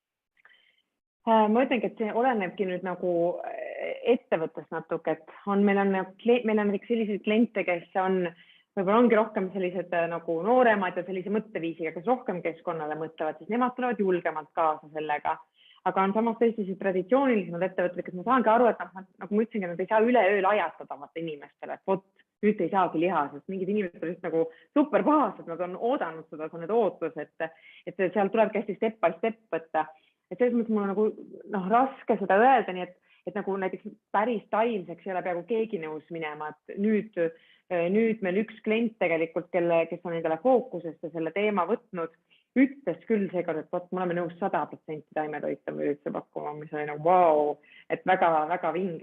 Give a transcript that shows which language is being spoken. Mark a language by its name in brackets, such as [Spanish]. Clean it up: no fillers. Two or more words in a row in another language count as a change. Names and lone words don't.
[Estonian] Ma ütlengi, et see olenebki nüüd nagu ettevõttes natuke, et meil on näiteks selliseid kliente, kes võib-olla ongi rohkem sellised nagu nooremad ja sellise mõtteviisiga, kes rohkem keskkonnale mõtlevad, siis nemad tulevad julgemalt kaasa sellega. Aga on samas tõesti traditsioonilisemad ettevõtted, kes ma saangi aru, et nagu ma ütlesingi, nad ei saa üleöö lajatada inimestele, et vot, nüüd ei saagi liha, sest mingid inimesed on just nagu super pahased, nad on oodanud seda, see on need ootus, et seal tulebki hästi [English] step by step [Estonian] võtta. Et selles mõttes mul on nagu raske seda öelda, nii et nagu näiteks päris taimseks ei ole peaaegu keegi nõus minema, et nüüd meil üks klient tegelikult, kes on endale fookusest ja selle teema võtnud, ütles küll seekord, et vot, me oleme nõus 100% taimetoite või üldse pakkuma, mis oli nagu wow, et väga-väga vinge.